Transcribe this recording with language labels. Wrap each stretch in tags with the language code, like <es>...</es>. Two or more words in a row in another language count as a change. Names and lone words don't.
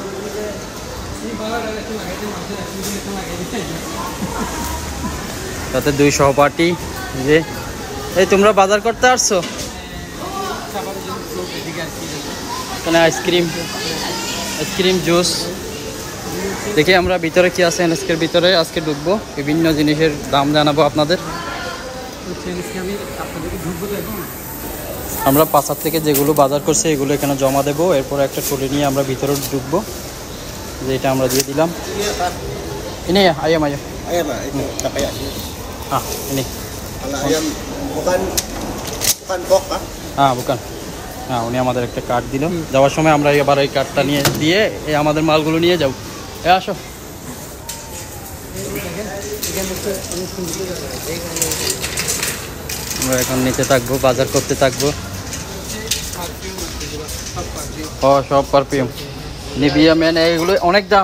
<bn>তাতে দুই সহপাঠী, যে এই তোমরা বাজার করতে আসছো, এখানে আইসক্রিম জুস দেখি আমরা ভিতরে কি আছে। এনএসকের ভিতরে আজকে ঢুকবো, বিভিন্ন জিনিসের দাম জানাবো আপনাদের। আমরা পাশার থেকে যেগুলো বাজার করছি এগুলো এখানে জমা দেবো, এরপর একটা ট্রলি নিয়ে আমরা ভিতরে ঢুকবো। যেটা আমরা দিয়ে দিলাম।</bn> <ms>ini ya ayam aja. Ayam lah, itu tak payah sini. Ini. Kalau ayam bukan pork kah? bukan.</ms> <bn>উনি আমাদের একটা কার্ড দিল। যাওয়ার সময় আমরা এবার এই কার্ডটা নিয়ে দিয়ে আমাদের মালগুলো নিয়ে যাও। আসো। আমরা এখন নিতে থাকবো, বাজার করতে থাকবো। সব পারফিউম, নিভিয়া মেন, এগুলো অনেক দাম।</bn>